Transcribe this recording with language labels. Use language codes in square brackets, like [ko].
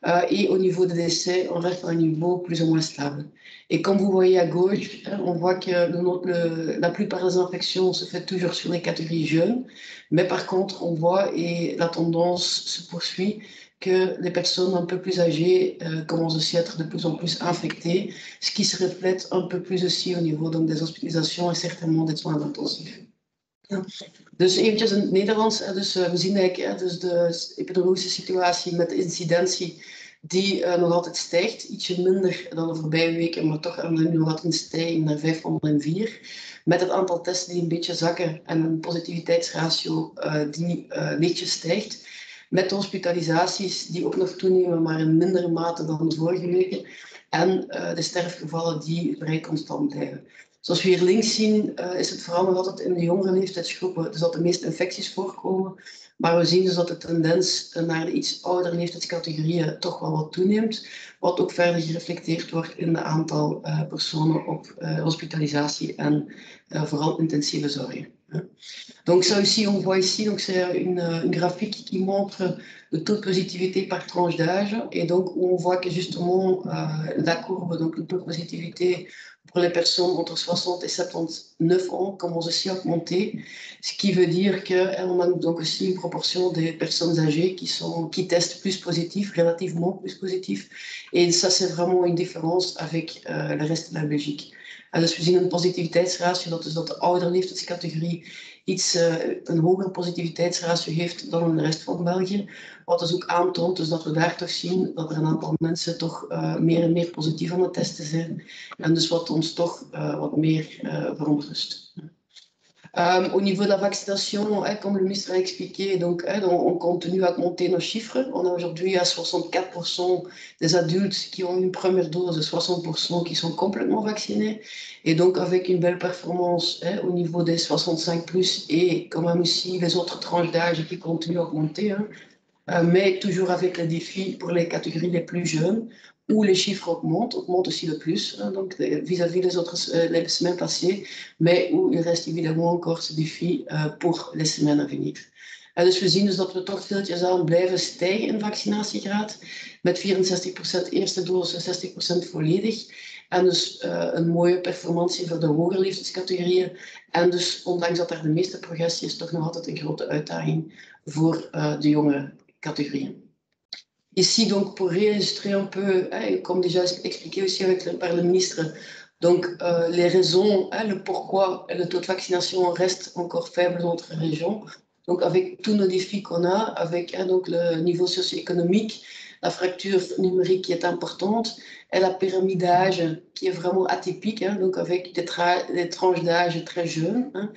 [fr] Et au niveau des décès, on reste à un niveau plus ou moins stable. Et comme vous voyez à gauche, on voit que la plupart des infections se fait toujours sur les catégories jeunes. Mais par contre, on voit, et la tendance se poursuit, que les personnes un peu plus âgées commencent aussi à être de plus en plus infectées, ce qui se reflète un peu plus aussi au niveau des hospitalisations en certainement des soins intensifs. [nl] Dus eventjes in het Nederlands, dus we zien eigenlijk dus de epidemiologische situatie met de incidentie die nog altijd stijgt, ietsje minder dan de voorbije weken, maar toch nog altijd een stijging naar 504. Met het aantal testen die een beetje zakken en een positiviteitsratio die lichtjes stijgt. Met de hospitalisaties die ook nog toenemen, maar in mindere mate dan de vorige weken. En de sterfgevallen die vrij constant blijven. Zoals we hier links zien, is het vooral nog altijd in de jongere leeftijdsgroepen dus dat de meeste infecties voorkomen. Maar we zien dus dat de tendens naar de iets oudere leeftijdscategorieën toch wel wat toeneemt. Wat ook verder gereflecteerd wordt in de aantal personen op hospitalisatie en vooral intensieve zorg. [fr] Donc ça aussi, on voit ici, donc c'est une graphique qui montre le taux de positivité par tranche d'âge. Et donc, on voit que justement, la courbe, donc le taux de positivité pour les personnes entre 60 et 79 ans commence aussi à augmenter. Ce qui veut dire qu'on a donc aussi une proportion des personnes âgées qui testent plus positif, relativement plus positif. Et ça, c'est vraiment une différence avec le reste de la Belgique. [nl] Dus we zien een positiviteitsratio, dat is dat de oudere leeftijdscategorie een hogere positiviteitsratio heeft dan in de rest van België. Wat dus ook aantoont dus dat we daar toch zien dat er een aantal mensen toch meer en meer positief aan het testen zijn. En dus wat ons toch wat meer verontrust. [fr] Au niveau de la vaccination, comme le ministre a expliqué, donc, on continue à monter nos chiffres. On a aujourd'hui à 64% des adultes qui ont une première dose et 60% qui sont complètement vaccinés. Et donc avec une belle performance au niveau des 65+, et quand même aussi les autres tranches d'âge qui continuent à augmenter. Mais toujours avec le défi pour les catégories les plus jeunes, où les chiffres augmentent aussi le plus, donc vis-à-vis des autres les semaines passées, mais où il reste évidemment encore ce défi pour les semaines à venir. [nl] Dus we zien dus dat we toch stiltjes aan blijven stijgen in vaccinatiegraad, met 64% eerste dose, 60% volledig. En dus een mooie performantie voor de hogere leeftijdscategorieën. En dus, ondanks dat er de meeste progressie is, toch nog altijd een grote uitdaging voor de jongere catégories. [fr] Ici, donc, pour réillustrer un peu, comme déjà expliqué aussi par le ministre, donc les raisons, le pourquoi le taux de vaccination reste encore faible dans notre région. Donc, avec tous nos défis qu'on a, avec donc, le niveau socio-économique, la fracture numérique qui est importante, et la pyramide d'âge qui est vraiment atypique, donc avec des tranches d'âge très jeunes.